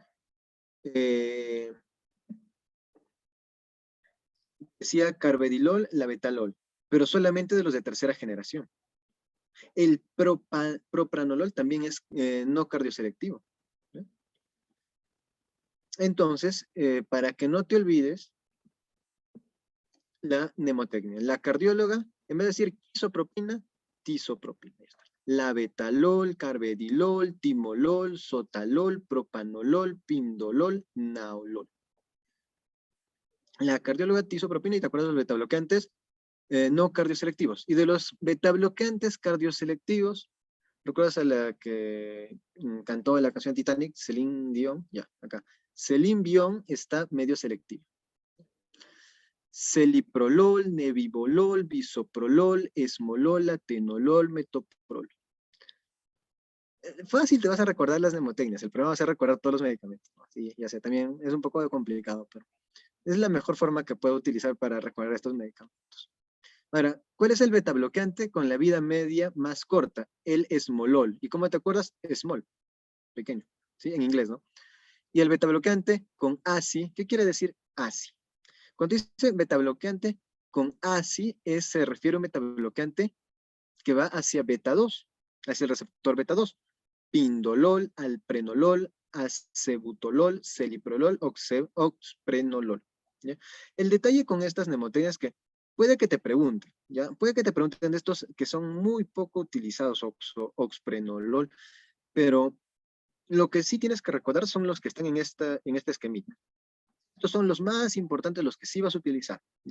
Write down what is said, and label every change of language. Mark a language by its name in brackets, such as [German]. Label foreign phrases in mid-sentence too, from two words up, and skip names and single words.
[Spanish] Decía carvedilol, labetalol, pero solamente de los de tercera generación. El propranolol también es no cardioselectivo. ¿Sí? Entonces, para que no te olvides, la mnemotecnia. La cardióloga, en vez de decir isopropina, tisopropina. Labetalol, carvedilol, timolol, sotalol, propanolol, pindolol, naolol. La cardióloga tisopropina, y te acuerdas de los betabloqueantes no cardioselectivos. Y de los betabloqueantes cardioselectivos, ¿recuerdas a la que cantó la canción Titanic, Celine Dion? Ya, acá. Celine Dion está medio selectivo. Celiprolol, nebivolol, bisoprolol, esmolol, atenolol, metoprolol. Fácil te vas a recordar las mnemotecnias, el problema va a ser recordar todos los medicamentos. Sí, ya sé, también es un poco complicado, pero es la mejor forma que puedo utilizar para recordar estos medicamentos. Ahora, ¿cuál es el betabloqueante con la vida media más corta? El esmolol. ¿Y cómo te acuerdas? Small, pequeño, ¿sí? En inglés, ¿no? Y el betabloqueante con ACI, ¿qué quiere decir ACI? Cuando dice betabloqueante con ACI, se refiere a un betabloqueante que va hacia beta 2, hacia el receptor beta 2. Pindolol, alprenolol, acebutolol, celiprolol, oxprenolol. ¿Ya? El detalle con estas mnemotecnias es que puede que te pregunten, ¿ya? Puede que te pregunten de estos que son muy poco utilizados, oxprenolol, pero lo que sí tienes que recordar son los que están en este esquemita. Estos son los más importantes, los que sí vas a utilizar, ¿ya?